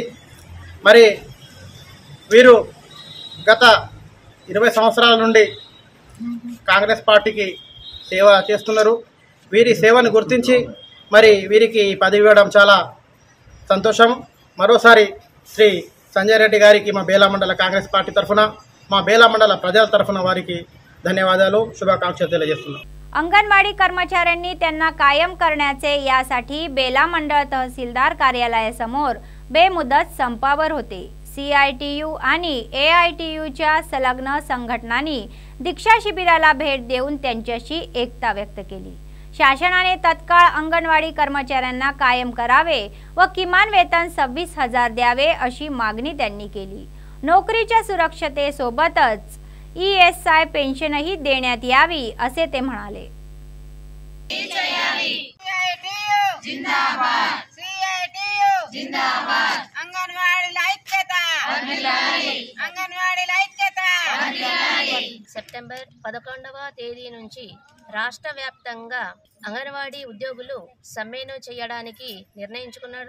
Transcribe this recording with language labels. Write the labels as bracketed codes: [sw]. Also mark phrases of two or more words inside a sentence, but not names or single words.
[te] మరి వీరు గత 20 సంవత్సరాల నుండి కాంగ్రెస్ పార్టీకి సేవ చేస్తున్నారు. వీరి సేవను గుర్తించి మరి వీరికి పదవి ఇవ్వడం చాలా సంతోషం. మరోసారి శ్రీ సంజయ్ రెడ్డి గారికి మా బేలా మండల కాంగ్రెస్ పార్టీ తరఫున మా బేలా మండల ప్రజల తరఫున వారికి ధన్యవాదాలు శుభాకాంక్షలు తెలియజేస్తున్నాం. [mr] अंगणवाडी कर्मचाऱ्यांनी त्यांना कायम करण्याचे यासाठी बेला मंडळ तहसीलदार कार्यालयासमोर बेमुदत संपावर होते. CITU आणि AITUच्या संलग्न संघटनांनी दीक्षा शिबिराला भेट देऊन त्यांच्याशी एकता व्यक्त केली. शासनाने तत्काळ अंगणवाडी कर्मचाऱ्यांना कायम करावे व किमान वेतन 26,000 द्यावे अशी मागणी त्यांनी केली. नोकरीच्या सुरक्षतेसोबतच ESI पेन्शनही देण्यात यावी असे ते म्हणाले. [te] సెప్టెంబర్ 11వ తేదీ నుంచి రాష్ట్ర వ్యాప్తంగా అంగన్వాడీ ఉద్యోగులు సమ్మెను చేయడానికి నిర్ణయించుకున్నారు.